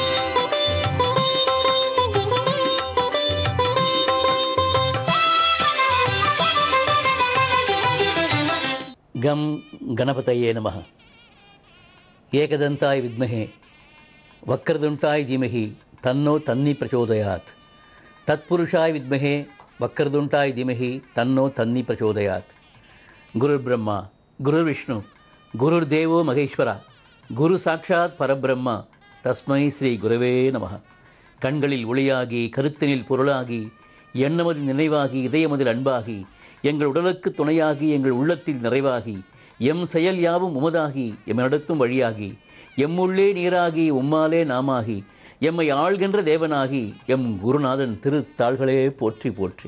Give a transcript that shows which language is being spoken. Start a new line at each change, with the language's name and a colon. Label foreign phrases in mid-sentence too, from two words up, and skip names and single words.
Sanskrit: गं गणपतये नमः. एकदन्ताय विद्महे वक्रतुण्डाय धीमहि तन्नो दन्ती प्रचोदयात्. तत्पुरुषाय विद्महे वक्रतुण्डाय धीमहि तन्नो दन्ती प्रचोदयात्. गुरुर् ब्रह्मा गुरुर् विष्णुः गुरुर् देवो महेश्वरः गुरुः साक्षात् परब्रह्म तस्मै श्री गुरवे नमः.
Tamil: கண்களில் ஒளியாகி, கருத்தினில் பொருளாகி, எண்ணமதில் நினைவாகி, இதயமதில் அன்பாகி, எங்கள் உடலுக்கு துணையாகி, எங்கள் உள்ளத்தில் நிறைவாகி, எம் செயல் யாவும் உமதாகி, எம் நடத்தும் வழியாகி, எம்முள்ளே நீராகி, உம்மாலே நாமாகி, எம்மை ஆள்கின்ற தேவனாகி, எம் குருநாதன் திருத்தாள்களே போற்றி போற்றி.